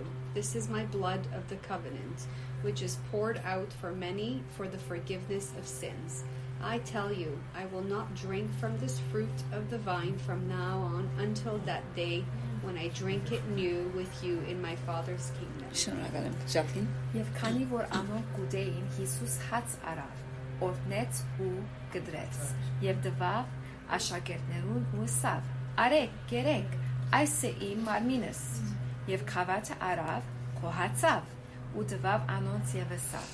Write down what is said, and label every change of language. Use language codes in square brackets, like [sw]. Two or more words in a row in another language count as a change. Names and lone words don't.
[en] This is my blood of the covenant, which is poured out for many for the forgiveness of sins. I tell you, I will not drink from this fruit of the vine from now on until that day when I drink it new with you in my Father's kingdom." [hy] Եվ քանի որ անոնք գուտեին Հիսուս հաց արավ, օրհնեց ու գդրեց, եւ դվավ աշակերտներուն ու ասավ. «Արեք, կերեք, այս է իմ մարմինս»։ Եվ քավաթը արավ, կոհացավ ու դվավ անոնց եւ ասավ.